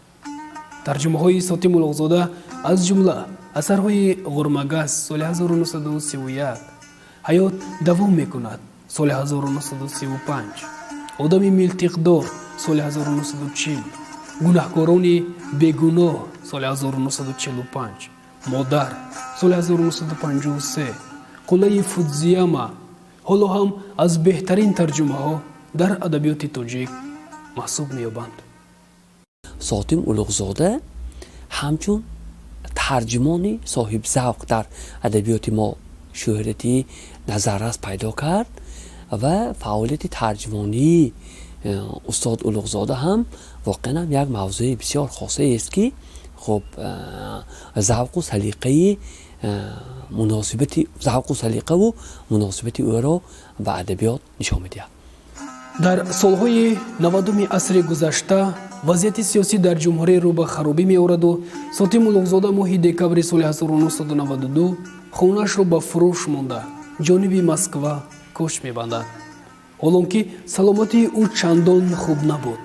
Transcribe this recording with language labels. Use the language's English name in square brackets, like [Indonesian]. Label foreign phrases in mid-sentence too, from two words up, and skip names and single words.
[Tajik] тарҷумаҳои Соти Муллоғзода аз ҷумла асарҳои Ғурмагас соли 1931, ҳаёт давом мекунад соли 1935, одами милтиқдор соли 1940, гунаҳкорони бегуноҳ соли 1945, модар соли 1953, қуллаи Фудзияма ҳоло ҳам аз беҳтарин тарҷумаҳо дар адабиёти тоҷик маҳсуб меёбанд. [Persian] ساتیم اولوغزاده همچون ترجمانی صاحب ذوق در ادبیات ما شهرتی نظررس پیدا کرد و فعالیت ترجمانی استاد اولوغزاده هم واقعا یک موضوع بسیار خاصه است که خب ذوق و سلیقه و مناسبت او را به ادبیات نشان می‌دهد. [Tajik] در солҳои 90-уми асри гузашта вазъияти сиёсӣ дар ҷумҳурӣ рӯ ба харобӣ меораду Соти Муллоғзода моҳи декабри соли 1992 хонаашро ба фурӯш монда ҷониби Москва кӯч мебандад. ҳолонки саломатии ӯ чандон хуб набуд.